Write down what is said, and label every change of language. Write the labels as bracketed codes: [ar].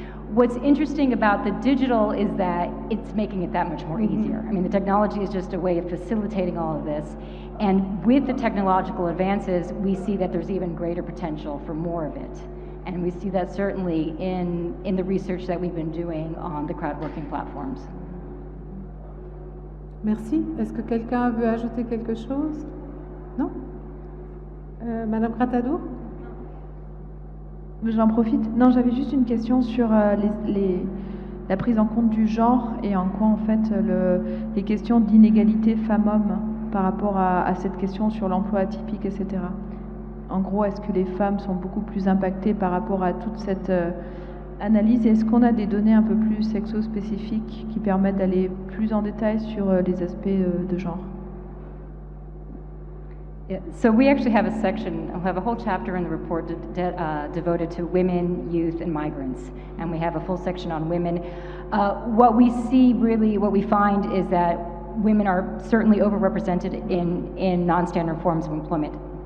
[en] What's interesting about the digital is that it's making it that much more easier. I mean, the technology is just a way of facilitating all of this. And with the technological advances, we see that there's even greater potential for more of it. And we see that certainly in the research that we've been doing on the crowd-working platforms. [fr] Merci. Est-ce que quelqu'un veut ajouter quelque chose? Non? Madame Gratadour? J'en profite. Non, j'avais juste une question sur la prise en compte du genre et en quoi, en fait, les questions d'inégalité femmes-hommes par rapport à cette question sur l'emploi atypique, etc. En gros, est-ce que les femmes sont beaucoup plus impactées par rapport à toute cette analyse? Et est-ce qu'on a des données un peu plus sexo-spécifiques qui permettent d'aller plus en détail sur les aspects de genre? [en] Yeah, so we actually have a section, we'll have a whole chapter in the report devoted to women, youth, and migrants. And we have a full section on women. What we see really, what we find is that women are certainly overrepresented in non-standard forms of employment.